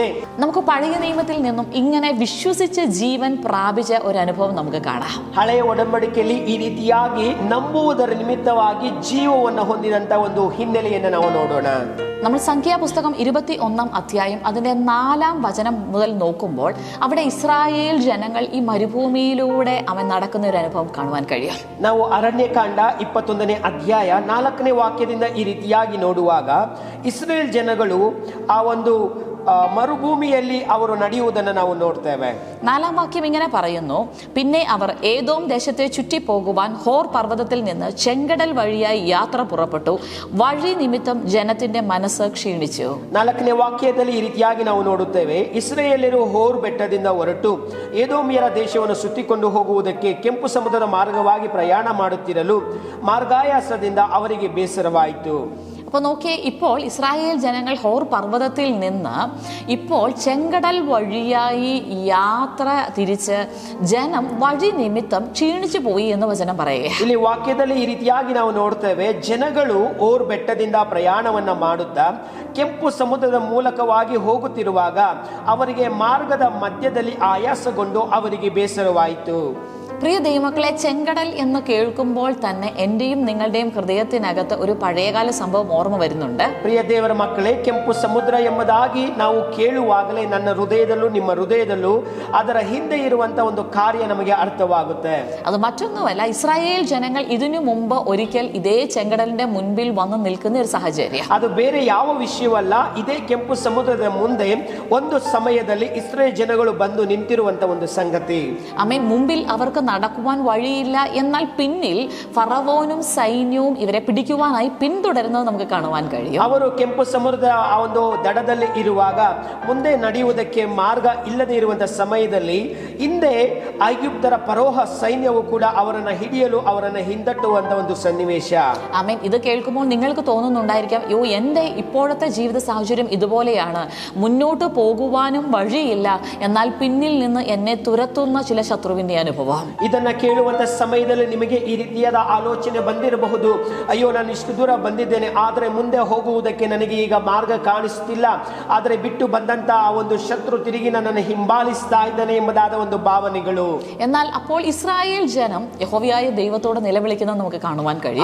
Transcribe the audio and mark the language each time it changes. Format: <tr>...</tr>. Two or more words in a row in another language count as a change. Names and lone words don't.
<ml>നമുക്ക് പഴയ നിയമത്തിൽ നിന്നും ഇങ്ങനെ വിശ്വസിച്ച് ജീവൻ പ്രാപിച്ച ഒരു അനുഭവം നമുക്ക് കാണാം.</ml> <kn>ಹಳೆಯ ಒಡಂಬಡಿಕೆಯಲ್ಲಿ ಈ ರೀತಿಯಾಗಿ ನಂಬುವುದರ ನಿಮಿತ್ತವಾಗಿ ಜೀವವನ್ನು ಹೊಂದಿದಂತ ಒಂದು ಹಿನ್ನೆಲೆಯನ್ನು ನಾವು ನೋಡೋಣ.</kn> <ml>നമ്മൾ സംഖ്യാപുസ്തകം 21 അധ്യായം അതിന്റെ 4 വചനം മുതൽ നോക്കുമ്പോൾ അവിടെ ഇസ്രായേൽ ജനങ്ങൾ ഈ മരുഭൂമിയിലൂടെ അവൻ നടക്കുന്ന ഒരു അനുഭവം കാണുവാൻ കഴിയും.</ml> <kn>ನಾವು ಅರಣ್ಯಕಾಂಡ 21ನೇ ಅಧ್ಯಾಯ 4ನೇ ವಾಕ್ಯದಿಂದ ಈ ರೀತಿಯಾಗಿ ನೋಡುವಾಗ ಇಸ್ರೇಲ್ ಜನಗಳು ಆ ಒಂದು മരുഭൂമിಯಲ್ಲಿ ಅವರು ನಡೆಯುವುದನ್ನು ನಾವು ನೋಡ್ತೇವೆ.</kn> <ml>4ാം വാക്യം ഇങ്ങനെ പറയുന്നു, പിന്നെ അവർ ഏദോം ദേശത്തെ ചുറ്റി പോകുവാൻ ഹോർ പർവ്വതത്തിൽ നിന്ന് ചെങ്കടൽ വഴിയായി യാത്ര പുറപ്പെട്ടു. വഴി നിമിത്തം ജനത്തിന്റെ മനസ്സ് ക്ഷീണിച്ചു.</ml> <kn>4ನೇ ವಾಕ್ಯದಲ್ಲಿ ಈ ರೀತಿಯಾಗಿ ನಾವು ನೋಡುತ್ತೇವೆ, ಇಸ್ರಾಯೇಲ್ಯರು ಹೋರ್ ಬೆಟ್ಟದಿಂದ ಹೊರಟು ಏದೋಮಿಯರ ದೇಶವನ್ನು ಸುತ್ತಿಕೊಂಡು ಹೋಗುವುದಕ್ಕೆ ಕೆಂಪು ಸಮುದ್ರದ ಮಾರ್ಗವಾಗಿ ಪ್ರಯಾಣ ಮಾಡುತ್ತಿರಲು ಮಾರ್ಗಾಯಾಸದಿಂದ ಅವರಿಗೆ ಬೇಸರವಾಯಿತು.</kn> <ml>അപ്പോൾ നോക്കിയേ, ഇപ്പോൾ ഇസ്രായേൽ ജനങ്ങൾ ഹോർ പർവ്വതത്തിൽ നിന്ന് ഇപ്പോൾ ചെങ്കടൽ വഴിയായി യാത്ര തിരിച്ച് ജനം വഴി നിമിത്തം ക്ഷീണിച്ചു പോയി എന്ന് വചനം പറയുക.</ml> <kn>ಇಲ್ಲಿ ವಾಕ್ಯದಲ್ಲಿ ಈ ರೀತಿಯಾಗಿ ನಾವು ನೋಡ್ತೇವೆ, ಜನಗಳು ಓರ್ ಬೆಟ್ಟದಿಂದ ಪ್ರಯಾಣವನ್ನ ಮಾಡುತ್ತಾ ಕೆಂಪು ಸಮುದ್ರದ ಮೂಲಕವಾಗಿ ಹೋಗುತ್ತಿರುವಾಗ ಅವರಿಗೆ ಮಾರ್ಗದ ಮಧ್ಯದಲ್ಲಿ ಆಯಾಸಗೊಂಡು ಅವರಿಗೆ ಬೇಸರವಾಯಿತು.</kn> <ml>പ്രിയ ദൈവമക്കളെ, ചെങ്കടൽ എന്ന് കേൾക്കുമ്പോൾ തന്നെ എന്റെയും നിങ്ങളുടെയും ഹൃദയത്തിനകത്ത് ഒരു പഴയകാല സംഭവം ഓർമ്മ വരുന്നുണ്ട്.</ml> <kn>ಪ್ರಿಯ ದೇವರ ಮಕ್ಕಳೇ, ಕೆಂಪು ಸಮುದ್ರ ಎಂಬುದಾಗಿ ನಾವು ಕೇಳುವಾಗಲೇ ನನ್ನ ಹೃದಯದಲ್ಲೂ ನಿಮ್ಮ ಹೃದಯದಲ್ಲೂ ಅದರ ಹಿಂದೆ ಇರುವಂತ ಒಂದು ಕಾರ್ಯ ನಮಗೆ ಅರ್ಥವಾಗುತ್ತೆ.</kn> <ml>അത് മറ്റൊന്നുമല്ല, ഇസ്രായേൽ ജനങ്ങൾ ഇതിനു മുമ്പ് ഒരിക്കൽ ഇതേ ചെങ്കടലിന്റെ മുൻപിൽ വന്ന് നിൽക്കുന്ന ഒരു സാഹചര്യം.</ml> <kn>ಅದು ಬೇರೆ ಯಾವ ವಿಷಯವಲ್ಲ, ಇದೇ ಕೆಂಪು ಸಮುದ್ರದ ಮುಂದೆ ಒಂದು ಸಮಯದಲ್ಲಿ ಇಸ್ರೇಲ್ ಜನಗಳು ಬಂದು ನಿಂತಿರುವಂತ ಒಂದು ಸಂಗತಿ.</kn> <ml>ആമേൻ. മുമ്പിൽ അവർക്ക് നടക്കുവാൻ വഴിയില്ല, എന്നാൽ പിന്നിൽ ഫറവോനും സൈന്യവും ഇവരെ പിടിക്കുവാനായി പിന്തുടരുന്നത് നമുക്ക് കാണുവാൻ കഴിയും.</ml> <kn>ಅವರು ಕೆಂಪು ಸಮುದ್ರದ ಆ ಒಂದು ದಡದಲ್ಲಿ ಇರುವಾಗ ಮುಂದೆ ನಡೆಯುವುದಕ್ಕೆ ಮಾರ್ಗ ಇಲ್ಲದೆ ಇರುವಂತಹ ಸಮಯದಲ್ಲಿ ಹಿಂದೆ ಐಗುಪ್ತರ ಪರೋಹ ಸೈನ್ಯವು ಕೂಡ ಅವರನ್ನ ಹಿಡಿಯಲು ಅವರನ್ನ ಹಿಂದಟ್ಟುವಂತ ಒಂದು ಸನ್ನಿವೇಶ.</kn> <ml>ആമേൻ. ഇത് കേൾക്കുമ്പോൾ നിങ്ങൾക്ക് തോന്നുന്നുണ്ടായിരിക്കാം, യോ എൻ്റെ ഇപ്പോഴത്തെ ജീവിത സാഹചര്യം ഇതുപോലെയാണ്, മുന്നോട്ട് പോകുവാനും വഴിയില്ല, എന്നാൽ പിന്നിൽ നിന്ന് എന്നെ തുരത്തുന്ന ചില ശത്രുവിന്റെ അനുഭവം.</ml> <kn>ಇದನ್ನ ಕೇಳುವಂತ ಸಮಯದಲ್ಲಿ ನಿಮಗೆ ಈ ರೀತಿಯಾದ ಆಲೋಚನೆ ಬಂದಿರಬಹುದು, ಅಯ್ಯೋ ನಾನು ಇಷ್ಟು ದೂರ ಬಂದಿದ್ದೇನೆ, ಆದರೆ ಮುಂದೆ ಹೋಗುವುದಕ್ಕೆ ನನಗೆ ಈಗ ಮಾರ್ಗ ಕಾಣಿಸುತ್ತಿಲ್ಲ, ಆದರೆ ಬಿಟ್ಟು ಬಂದಂತ ಆ ಒಂದು ಶತ್ರು ತಿರುಗಿ ನನ್ನನ್ನು ಹಿಂಬಾಲಿಸ್ತಾ ಇದ್ದಾನೆ ಎಂಬುದಾದ ಒಂದು ಭಾವನೆಗಳು.</kn> <ml>എന്നാൽ അപ്പോൾ ഇസ്രായേൽ ജനം യഹോവയായ ദൈവത്തോട് നിലവിളിക്കുന്നത് നമുക്ക് കാണുവാൻ കഴിയും.</ml>